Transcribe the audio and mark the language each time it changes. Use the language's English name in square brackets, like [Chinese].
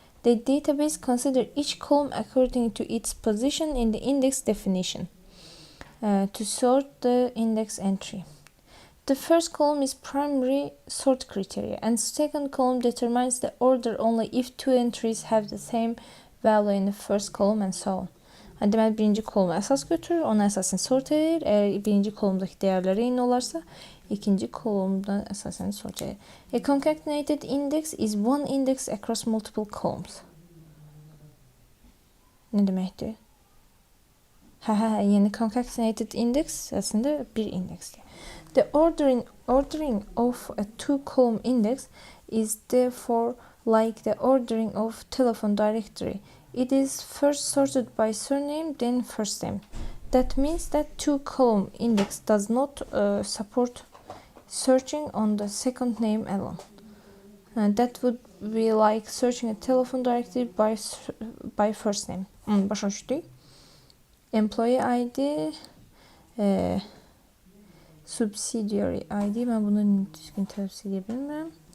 [English] The database considers each column according to its position in the index definition to sort the index entry. The first column is primary sort criteria, and second column determines the order only if two entries have the same value in the first column and so on. [Azerbaijani] Deməli, birinci kolumu əsas götürür, ona əsasən sort edir. Əgər birinci kolumdakı dəyərlər eyni olarsa, ikinci kolumdan əsasən sort edir. [English] A concatenated index is one index across multiple columns. [Azerbaijani] Nə deməkdir? Yəni concatenated index əslində bir indeksdir. [English] The ordering of a two-column index is therefore like the ordering of telephone directory. It is first sorted by surname, then first name. That means that two-column index does not support searching on the second name alone. That would be like searching a telephone directory by first name. [Azerbaijani] Başa düşdük. [English] Employee ID, subsidiary ID. [Azerbaijani] Ben bunu düzgün telaffuz edə bilmirəm.